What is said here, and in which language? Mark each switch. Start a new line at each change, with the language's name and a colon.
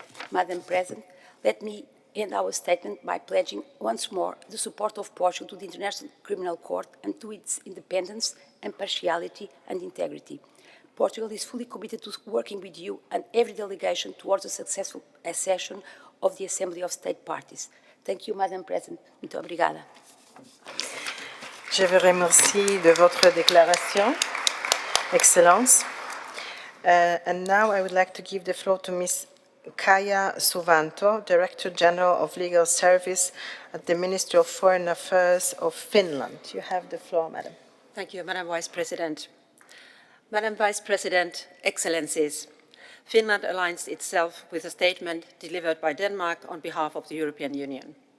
English: Madam President, let me end our statement by pledging once more the support of Portugal to the International Criminal Court and to its independence, impartiality and integrity. Portugal is fully committed to working with you and every delegation towards a successful accession of the Assembly of State Parties. Thank you, Madam President.
Portuguese: Muito obrigada.
French: Je vous remercie de votre déclaration, Excellence.
English: And now I would like to give the floor to Ms. Kaija Suvanto, Director General of Legal Service at the Ministry of Foreign Affairs of Finland. You have the floor, Madam. Thank you, Madam Vice President. Madam Vice President, Excellencies, Finland aligns itself with a statement delivered by Denmark on behalf of the European Union.